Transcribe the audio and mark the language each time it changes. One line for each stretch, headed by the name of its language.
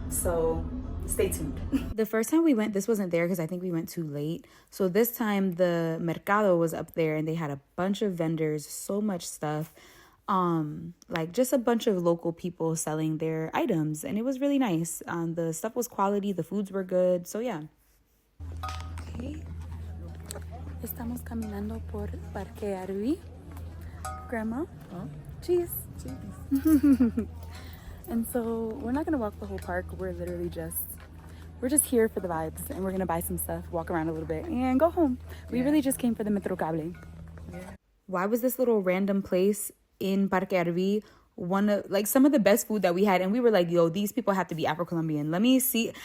English: So stay tuned. The first time we went, this wasn't there because I think we went too late. So this time the mercado was up there and they had a bunch of vendors, so much stuff. Like just a bunch of local people selling their items, and it was really nice. The stuff was quality, the foods were good, so yeah. Okay.
Spanish: Estamos caminando por Parque Arví.
English: Grandma? Oh. Cheese. And so we're not gonna walk the whole park. We're literally just we're just here for the vibes, and we're gonna buy some stuff, walk around a little bit, and go home. We really just came for the Metro Cable. Why was this little random place in Parque Arví one of like some of the best food that we had? And we were like, yo, these people have to be afro-colombian. Let me see.